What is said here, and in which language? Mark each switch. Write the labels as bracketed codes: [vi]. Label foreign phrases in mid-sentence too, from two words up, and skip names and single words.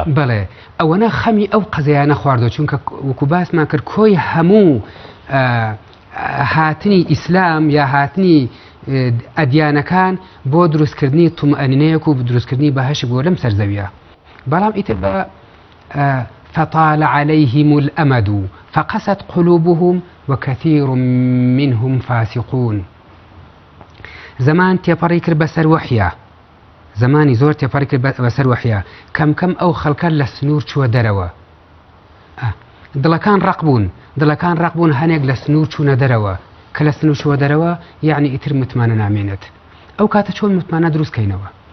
[ckb] بەڵێ ئەوەنە خەمی ئەو قەزەیانە خواردەوە چونکە وەکو باسمان کرد کۆی هەموو هاتنی ئیسلام یا هاتنی ئەدیانەکان بۆ دروستکردنی تومئەنینەیەک و دروستکردنی بەهەشی بۆ لەم سەرزەویە بەڵام ئیتر بە [ar] فطال عليهم الأمد فقست قلوبهم وكثير منهم فاسقون [ckb] زمان تێپەڕی کرد بەسەر وەحیە زمانی زۆر تێپەڕی کرد بەسەر وەحیە کەم کەم ئەو خەڵکە لە سنوور چووە دەرەوە دڵەکان ڕق بوون هەنێک لە سنوور چوونە دەرەوە کە لە سنوور چووە دەرەوە یعنی ئیتر متمانە نامێنێت ئەو کاتە چۆن متمانە دروستکەینەوە